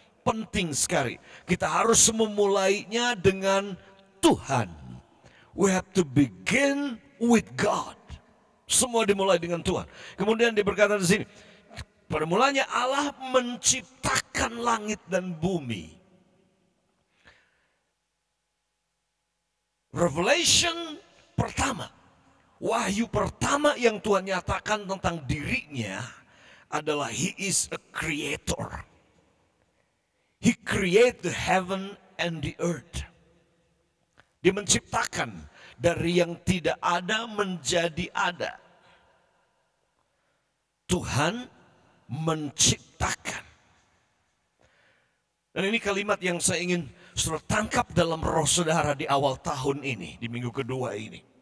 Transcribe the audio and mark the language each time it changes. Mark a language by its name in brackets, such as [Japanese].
[Indonesian] Penting sekali, kita harus memulainya dengan Tuhan. [English] We have to begin with God. [Indonesian] Semua dimulai dengan Tuhan. Kemudian dia berkata di sini, pada mulanya Allah menciptakan langit dan bumi. Revelation pertama, wahyu pertama yang Tuhan nyatakan tentang dirinya adalah [English] He is a creator. He created the heaven and the earth. [Indonesian] Dia menciptakan dari yang tidak ada menjadi ada. Tuhan menciptakan. Dan ini kalimat yang saya ingin saudara tangkap dalam roh saudara di awal tahun ini, di minggu kedua ini.